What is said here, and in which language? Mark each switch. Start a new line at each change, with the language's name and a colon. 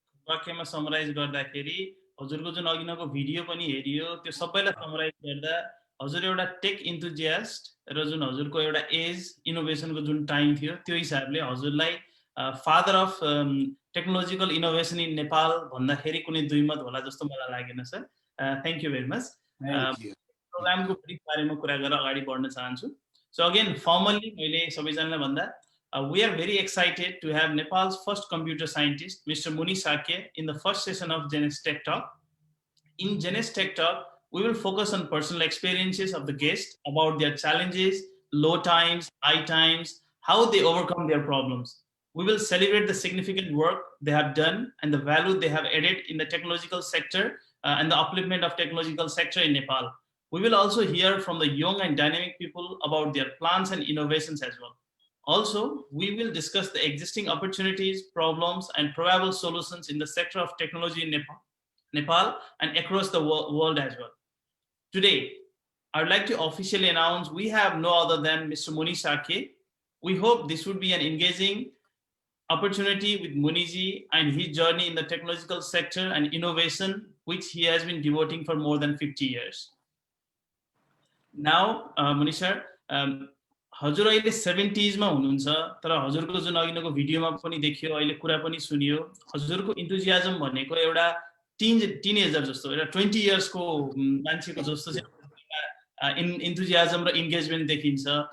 Nepali: वाक्यमा summarise गर्दाखेरि हजुरको जुन अघिनको भिडियो पनि हेरियो त्यो सबैलाई समराइज गर्दा हजुर एउटा टेक इन्थुजियास्ट र जुन हजुरको एउटा एज इनोभेसनको जुन टाइम थियो त्यो हिसाबले हजुरलाई father of technological innovation in Nepal भन्दाखेरि कुनै दुई मत होला जस्तो मलाई लागेन sir.
English: Thank you very much.
Nepali: प्रोग्रामको ब्रिफ बारेमा कुरा गरेर अगाडि बढ्न चाहन्छु। सो अगेन फर्मल्ली मैले सबैजनालाई भन्दा
English: we are very excited to have Nepal's first computer scientist, Mr. Muni Sakya, in the first session of Genes Tech Talk. In Genes Tech Talk, we will focus on personal experiences of the guests about their challenges, low times, high times, how they overcome their problems. We will celebrate the significant work they have done and the value they have added in the technological sector and the upliftment of technological sector in Nepal. We will also hear from the young and dynamic people about their plans and innovations as well. Also, we will discuss the existing opportunities, problems, and probable solutions in the sector of technology in Nepal and across the world as well. Today, I would like to officially announce we have no other than Mr. Muni Sakya. We hope this would be an engaging opportunity with Muniji and his journey in the technological sector and innovation, which he has been devoting for more than 50 years. Now, Muni sir,
Nepali: हजुर अहिले 70s मा हुनुहुन्छ तर हजुरको जुन अघिनको भिडियोमा पनि देखियो अहिले कुरा पनि सुनियो हजुरको इन्थुजियाजम भनेको एउटा टिनेजर जस्तो एउटा 20 इयर्सको मान्छेको जस्तो चाहिँ इन्थुजियाजम र इन्गेजमेन्ट देखिन्छ।